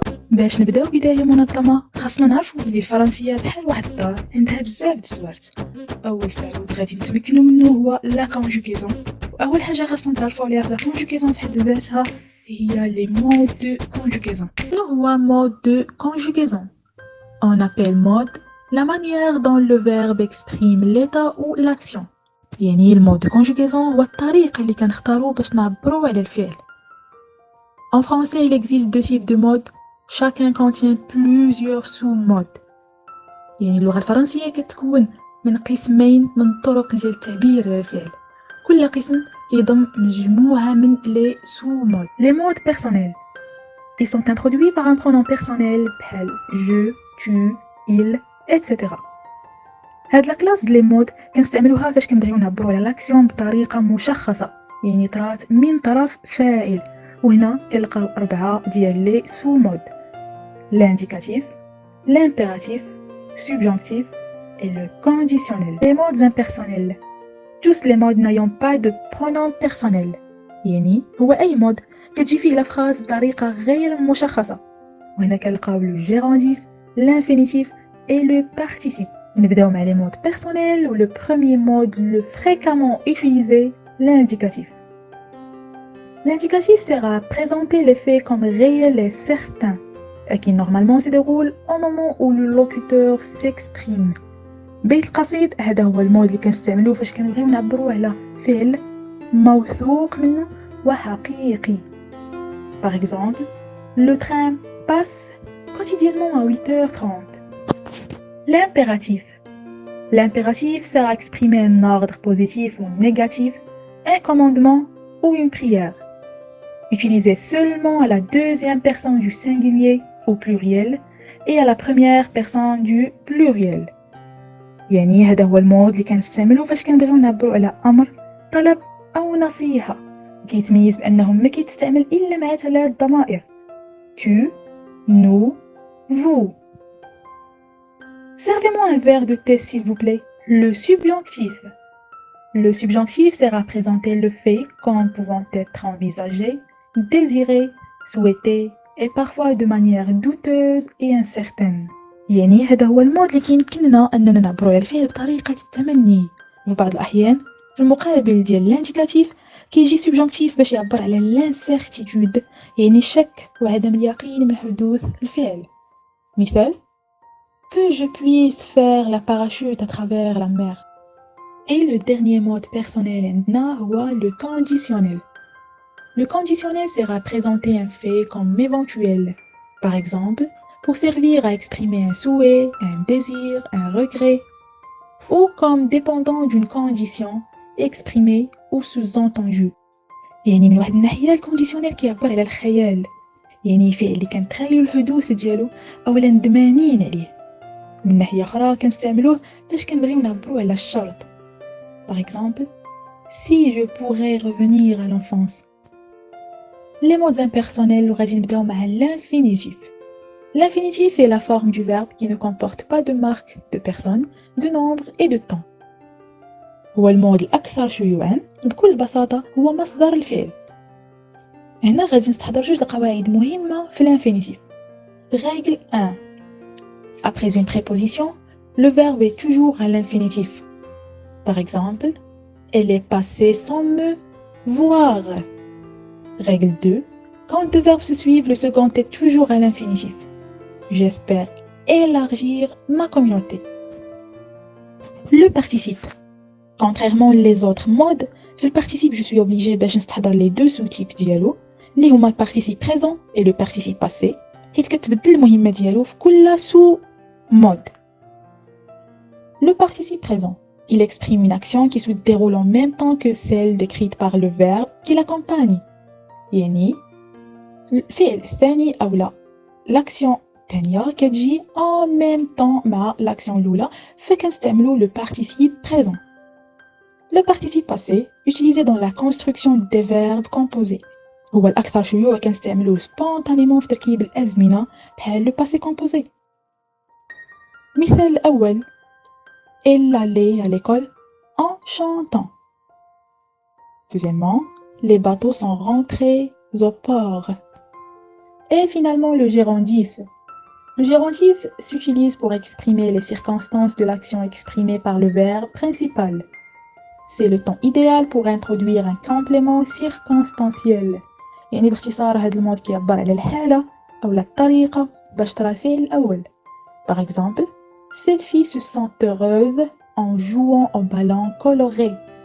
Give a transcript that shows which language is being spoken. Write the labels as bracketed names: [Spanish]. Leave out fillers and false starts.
[Arabic] باش نبداو بداية منظمة خاصنا نعرفو بلي الفرنسية بحال واحد الدار عندها بزاف د السوارت. أول سعود غادي نتمكنو منه هو لا كونجوغازون، وأول حاجة خاصنا نتعرفو عليها في لا كونجوغازون في حد ذاتها هي لي مود دو كونجوغازون. شنو هو مود دو كونجوغازون؟ [French] On appelle mode la manière dont le verbe exprime l'état ou l'action. [Arabic] يعني المود دو كونجوغازون هو الطريقة اللي كنختارو باش نعبرو على الفعل. [French] En français, il existe deux types de modes. Chacun contient plusieurs sous-modes. [Arabic] يعني اللغة الفرنسية كتكون من قسمين من طرق ديال التعبير على الفعل. كل قسم كيضم مجموعة من les sous-modes. [French] Les modes personnels. Ils sont introduits par un pronom personnel بحال je, tu, il, etc. [Arabic] هاد الكلاس ديال لي مود كنستعملوها فاش كنبغيو نعبرو على لاكسيون بطريقة مشخصة، يعني طرات من طرف فاعل. وهنا كنلقاو 4 ديال لي سو مود: l'indicatif, l'impératif, subjonctif et le conditionnel. [French] Les modes impersonnels. Tous les modes n'ayant pas de pronom personnel. [Arabic] يعني هو أي مود كتجي فيه الأفراز بطريقة غير مشخصة. وهنا كنلقاو le gérondif, l'infinitif et le participe. نبداو مع [French] les modes personnels ou le premier mode le fréquemment utilisé, l'indicatif. L'indicatif sert à présenter les faits comme réels et certains, et qui normalement se déroule au moment où le locuteur s'exprime. [Arabic] بيت القصيد هذا هو المود اللي كنستعملوه فاش كنبغيو نعبروا على فعل موثوق منه وحقيقي. [French] Par exemple, le train passe quotidiennement à 8h30. L'impératif. L'impératif sert à exprimer un ordre positif ou négatif, un commandement ou une prière. Utilisé seulement à la deuxième personne du singulier au pluriel et à la première personne du pluriel. [Arabic] يعني هذا هو المود اللي كنستعملو فاش كنبغيو نعبرو على أمر، طلب أو نصيحة، كيتميز بأنه ما كيتستعمل إلا مع 3 ضمائر: tu, nous, vous. [French] Servez-moi un verre de thé s'il vous plaît. Le subjonctif. Le subjonctif sert à présenter le fait comme pouvant être envisagé, désiré, souhaité et parfois de manière douteuse et incertaine. [Arabic] يعني هذا هو المود اللي كيمكننا أننا نعبرو على الفعل بطريقة التمني. في بعض الأحيان في المقابل ديال l'indicatif كيجي subjonctif باش يعبر على l'incertitude، يعني الشك وعدم اليقين من حدوث الفعل. [French] مثال: que je puisse faire la parachute à travers la mer. Et le dernier mode personnel [Arabic] عندنا [French] هو le conditionnel. Le conditionnel sert à présenter un fait comme éventuel. Par exemple, pour servir à exprimer un souhait, un désir, un regret, ou comme dépendant d'une condition exprimée ou sous-entendue. [Arabic] يعني من واحد الناحية الكونديسيونيل كيعبر على الخيال، يعني فعل اللي كنتخيلو الحدوث ديالو أولا ندمانين عليه. من ناحية أخرى كنستعملوه فاش كنبغيو نعبرو على الشرط. [French] Par exemple, si je pourrais revenir à l'enfance. Les modes impersonnels [Arabic] غادي نبداو مع [French] l'infinitif. L'infinitif est la forme du verbe qui ne comporte pas de marque de personne, de nombre et de temps. [Arabic] هو المود الأكثر شيوعاً بكل بساطة هو مصدر الفعل. هنا غادي نستحضر جوج القواعد مهمة في l'infinitif. [French] Règle 1. Après une préposition, le verbe est toujours à l'infinitif. Par exemple, elle est passée sans me voir. Règle 2. Quand deux verbes se suivent, le second est toujours à l'infinitif. J'espère élargir ma communauté. Le participe. Contrairement les autres modes, في le participe je suis obligé [Arabic] باش نستحضر [French] les deux sous-types [Arabic] ديالو اللي هما [French] le participe présent et le participe passé، [Arabic] حيت كتبدل المهمة ديالو في كل [French] sous-mode. Le participe présent. Il exprime une action qui se déroule en même temps que celle décrite par le verbe qui l'accompagne. [Arabic] يعني الفعل الثاني أو l'action الثانية كتجي [French] en même temps [Arabic] مع l'action الأولى، فكنستعملو le participe présent. [French] Le participe passé, utilisé dans la construction des verbes composés. [Arabic] هو الأكثر شيوعًا كنستعملوه spontanément في تركيب الأزمنة بحال le passé composé. المثال الأول [French] Elle allait à l'école en chantant. Deuxièmement, les bateaux sont rentrés au port. Et finalement, le gérondif. Le gérondif s'utilise pour exprimer les circonstances de l'action exprimée par le verbe principal. C'est le temps idéal pour introduire un complément circonstanciel. [Arabic] يعني باختصار هذا المود كيعبر على الحالة أو الطريقة باش ترى الفعل الأول. [French] Par exemple, cette fille se sent heureuse en jouant au ballon coloré.